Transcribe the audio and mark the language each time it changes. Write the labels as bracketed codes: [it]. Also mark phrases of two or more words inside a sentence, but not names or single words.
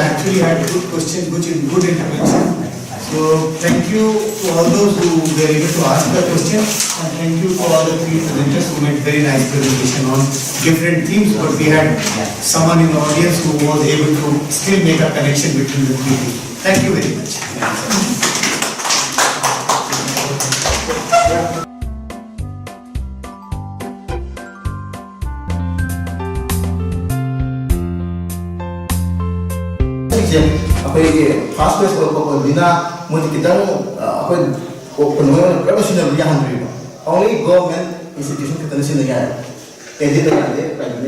[en] Actually, I had a good question, good intervention. So thank you to all those who were able to ask the questions, and thank you to all the three presenters who made very nice presentation on different themes, but we had someone in the audience who was able to still make a connection between the three themes. Thank you very much. [mni] ꯑꯩꯈꯣꯏꯒꯤ [en] fast pace [mni] ꯑꯣꯏꯔꯛꯄ ꯑꯣꯏꯕꯅꯤꯅ ꯃꯣꯏꯗꯤ ꯈꯤꯇꯪ ꯑꯩꯈꯣꯏ ꯀꯩꯅꯣ ꯄꯨꯂꯞ ꯁꯤꯟꯅꯕ ꯌꯥꯍꯟꯗ꯭ꯔꯤꯕ [en] only government institution [mni] ꯈꯛꯇꯅ ꯁꯤꯟꯅ ꯌꯥꯏ ꯑꯦꯗꯤꯠꯅ ꯌꯥꯗꯦ ꯄ꯭ꯔꯥꯏꯚꯦꯠꯅ